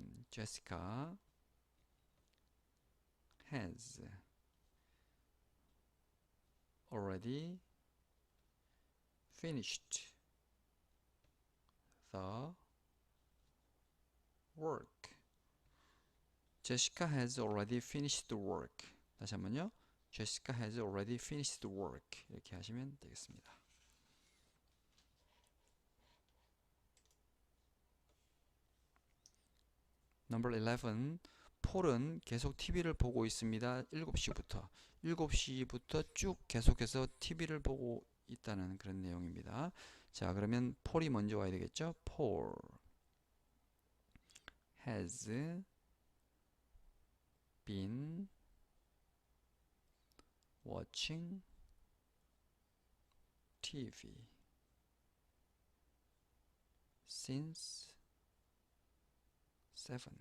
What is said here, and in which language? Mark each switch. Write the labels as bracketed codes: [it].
[en] Jessica has already finished the work. Jessica has already finished the work. [ko] 다시 한번요. Jessica has already finished the work. 이렇게 하시면 되겠습니다. [en] Number 11. [ko] 폴은 계속 TV를 보고 있습니다. 7시부터 쭉 계속해서 TV를 보고 있다는 그런 내용입니다. 자, 그러면 폴이 먼저 와야 되겠죠? [en] Paul has been watching TV since 7.